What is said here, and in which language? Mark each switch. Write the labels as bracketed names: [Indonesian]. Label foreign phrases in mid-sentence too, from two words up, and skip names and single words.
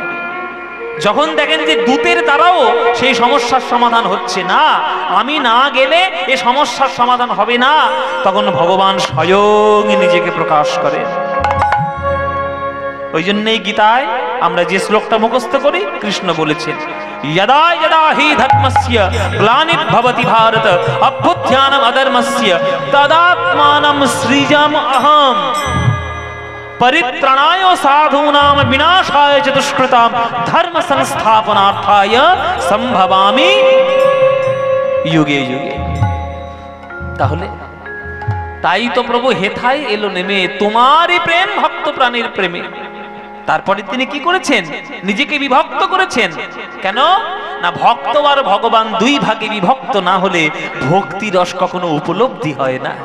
[Bangla] যখন দেখেন যে দূতের দ্বারাও সেই সমস্যার সমাধান হচ্ছে না, আমি না গেলে এ সমস্যার সমাধান হবে না, তখন ভগবান স্বয়ং নিজেকে প্রকাশ করেন। ওই জন্যই গীতায় আমরা যে শ্লোকটা মুখস্থ করি, কৃষ্ণ বলেছেন, [Sanskrit] यदा यदा हि धर्मस्य ग्लानिर्भवति भारत अभ्युत्थानम् अधर्मस्य तदात्मानं सृजाम अहम् परित्राणाय साधूनां विनाशाय च दुष्कृतां धर्म संस्थापनार्थाय संभवामि युगे युगे। [Bangla] তাহলে তাই তো প্রভু হেথায় এলো নেমে, তোমারই প্রেম ভক্ত প্রাণীর প্রেমে। তারপরে তিনি কি করেছেন, নিজেকে বিভক্ত করেছেন। কেন না, ভক্ত আর ভগবান দুই ভাগে বিভক্ত না হলে ভক্তি রস কখনো উপলব্ধি হয় না।